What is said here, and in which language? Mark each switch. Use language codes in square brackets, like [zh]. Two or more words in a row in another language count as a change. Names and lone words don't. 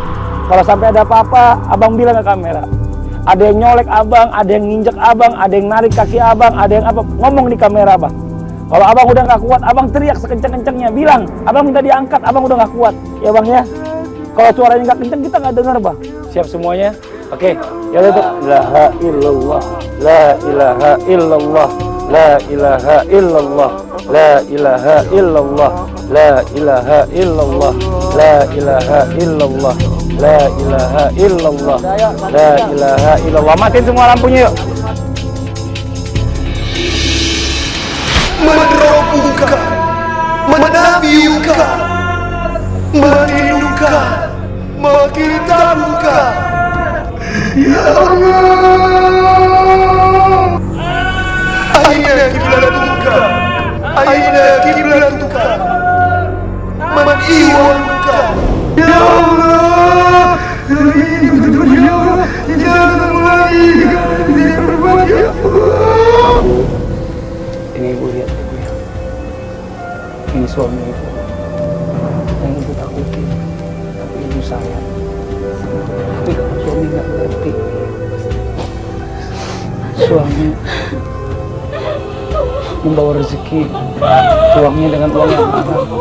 [id] Kalau sampai ada apa-apa, Abang bilang ke kamera. Ada yang nyolek Abang, ada yang nginjek Abang, ada yang narik kaki Abang, ada yang apa, ngomong di kamera Bang. Kalau Abang udah nggak kuat, Abang teriak sekencang-kencangnya, bilang, Abang minta diangkat, Abang udah nggak kuat, ya Bang ya. Kalau suaranya nggak kenceng kita nggak dengar Bang. Siap semuanya? Oke. Ya udah. [ar] لا إله إلا الله. لا إله إلا الله لا إله إلا الله. لا إله إلا الله لا إله إلا الله. لا إله إلا الله لا إله إلا الله. لا إله إلا الله. [id] Matiin semua lampunya yuk. [ar] من ربك من نبيك من دينك ما كتابك. يا الله أين قبلتك أين قبلتك من إخوانك. يا الله, [id] ini betul [ar] يا الله, [id] jangan lagi jangan berbuat [ar] يا الله. [id] Ini ibu lihat ibu ya. Ini suami ibu yang ibu takuti, tapi ibu sayang. Tapi suami nggak ngerti. Suami membawa rezeki, uangnya dengan uang yang haram.